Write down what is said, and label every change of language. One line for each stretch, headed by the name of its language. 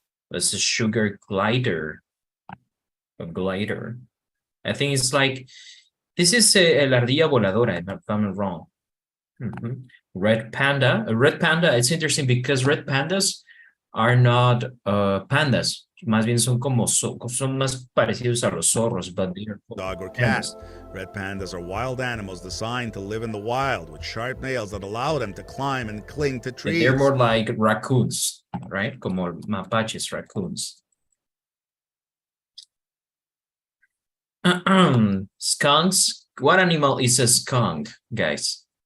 English: There's a sugar glider. A glider. I think it's like, this is
Spanish: la ardilla voladora,
English: if I'm not wrong. Red panda. A red panda, it's interesting because red pandas are not pandas.
Spanish: Más bien son como, son más parecidos a los zorros,
English: but they are dog or cat. Red pandas are wild animals designed to live in the wild with sharp nails that allow them to climb and cling to trees. They're more like raccoons, right?
Spanish: Como mapaches,
English: raccoons. Skunks. What animal is a skunk, guys?